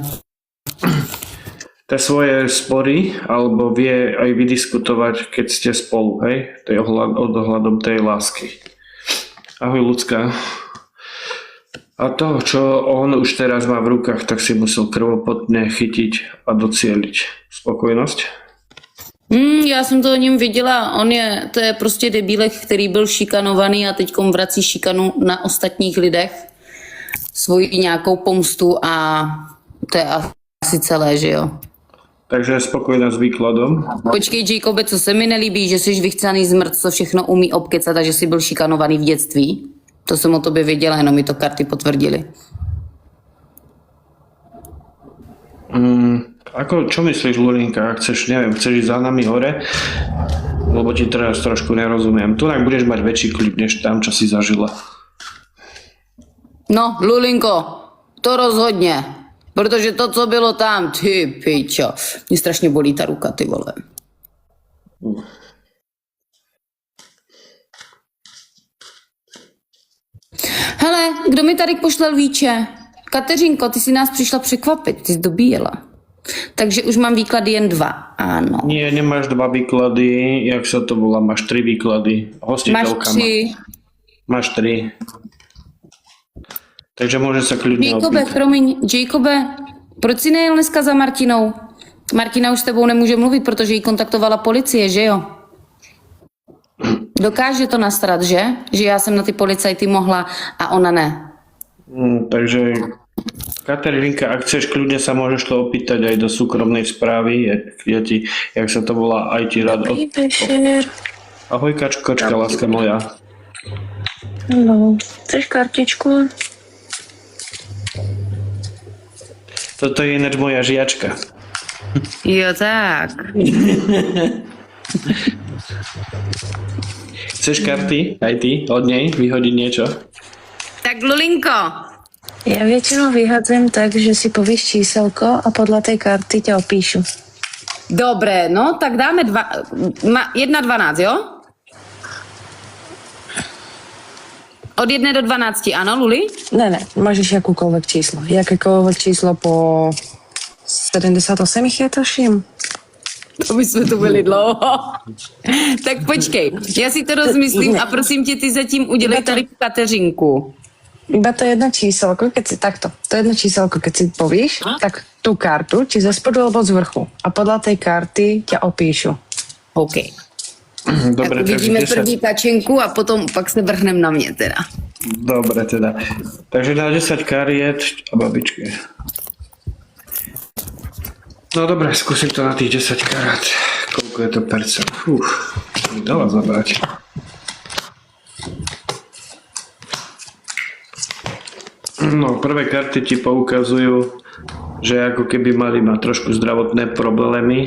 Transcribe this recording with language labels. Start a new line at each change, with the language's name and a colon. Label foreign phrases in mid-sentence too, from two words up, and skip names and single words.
Slovak: Tie svoje spory, alebo vie aj vydiskutovať, keď ste spolu, hej? Ohľadom tej lásky. Ahoj, ľudská. A to, čo on už teraz má v rukách, tak si musel krvopotne chytiť a docieliť. Spokojnosť?
Czech: Já jsem to o něm viděla, to je prostě debílek, který byl šikanovaný a teďkom vrací šikanu na ostatních lidech, svoji nějakou pomstu a to je asi celé, že jo.
Slovak: Takže je spokojná s výkladom.
Czech: Počkej, Jacobe, co se mi nelíbí, že jsi vychcaný zmrt, co všechno umí obkecat a že jsi byl šikanovaný v dětství. To jsem o tobě věděla, jenom mi to karty potvrdily.
Slovak: Čo myslíš, Lulinka? Chceš ísť za nami hore? Lebo ti teraz trošku nerozumiem. Tu budeš mať väčší klip, než tam, čo si zažila.
Czech: No, Lulinko, to rozhodně. Protože to, co bylo tam, ty pičo. Mě strašně bolí ta ruka, ty vole. Hele, kdo mi tady pošlel víče? Kateřinko, ty si nás přišla překvapit, ty jsi dobíjela. Takže už mám výklady jen 2,
Slovak: áno. Nie, nemáš 2 výklady, jak sa to volá, máš 3 výklady. Hostiteľka máš 3. Takže môže sa kľudne
Czech: Jacobe, promiň, Jacobe, proč si nejel dneska za Martinou? Martina už s tebou nemůže mluvit, protože ji kontaktovala policie, že jo? Dokáže to nastarat, že? Že já jsem na ty policajty mohla a ona ne.
Slovak: Takže Kateřinka, ak chceš, kľudne sa môžeš to opýtať aj do súkromnej správy. Ja ti, jak sa to volá, aj ti rád... Ahoj, kačka, láska moja. No, chceš kartičku? Toto je ináč moja žiačka.
Czech: Jo, tak.
Slovak: Chceš karty? Aj ty? Od nej? Vyhodiť niečo? Tak Lulinko.
Czech: Já většinou vyhadzím tak, že si povíš číselko a podle té karty tě opíšu.
Slovak: Dobré, no, tak dáme 1-12, jo?
Czech: Od 1 do 12, ano, Luli? Ne, můžeš jakoukoliv číslo. Jakékoliv číslo po 78 jich je, tuším. To by jsme tu byli dlouho. Tak počkej, já si to rozmyslím a prosím tě, ty zatím udělej tady Kateřinku.
Slovak: Iba to jedno číselko, keď si takto, to jedno číselko, keď si povíš, tak tú kartu, či ze spodu alebo z vrchu. A podľa tej karty ťa opíšu. OK. Dobre, Tak uvidíme takže 10.
Czech: první kačenku a potom pak se vrhnem na mě teda.
Slovak: Dobre teda. Takže na 10 kariet a babičke. No dobre, skúsim to na tých 10 karát. Koľko je to percent? Mi dala zabrať. No, prvé karty ti poukazujú, že ako keby mali mať trošku zdravotné problémy.